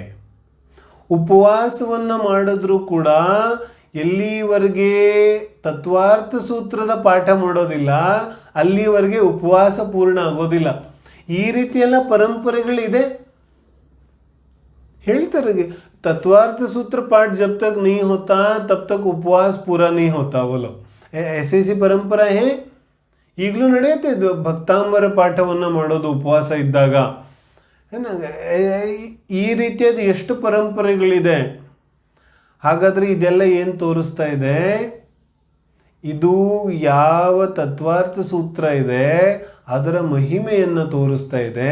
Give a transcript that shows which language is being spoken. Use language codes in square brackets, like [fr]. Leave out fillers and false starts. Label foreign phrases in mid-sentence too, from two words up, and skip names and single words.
[kn] ಉಪವಾಸವನ್ನು ಮಾಡಿದ್ರೂ ಕೂಡ ಎಲ್ಲಿವರೆಗೆ ತತ್ವಾರ್ಥ ಸೂತ್ರದ ಪಾಠ ಮಾಡೋದಿಲ್ಲ ಅಲ್ಲಿವರೆಗೆ ಉಪವಾಸ ಪೂರ್ಣ ಆಗೋದಿಲ್ಲ. ಈ ರೀತಿಯೆಲ್ಲ ಪರಂಪರೆಗಳಿದೆ. [hi] ಹೇಳ್ತಾರೆ तत्वार्थ सूत्र पाठ जब तक नहीं होता तब तक उपवास पूरा नहीं होता. बोलो, ऐसी परंपरा है. [kn] ಈಗಲೂ ನಡೆಯುತ್ತೆ ಭಕ್ತಾಂಬರ ಪಾಠವನ್ನು ಮಾಡೋದು ಉಪವಾಸ ಇದ್ದಾಗ. ಈ ರೀತಿಯಾದ ಎಷ್ಟು ಪರಂಪರೆಗಳಿದೆ. ಹಾಗಾದರೆ ಇದೆಲ್ಲ ಏನು ತೋರಿಸ್ತಾ ಇದೆ? ಇದು ಯಾವ ತತ್ವಾರ್ಥ ಸೂತ್ರ ಇದೆ ಅದರ ಮಹಿಮೆಯನ್ನು ತೋರಿಸ್ತಾ ಇದೆ.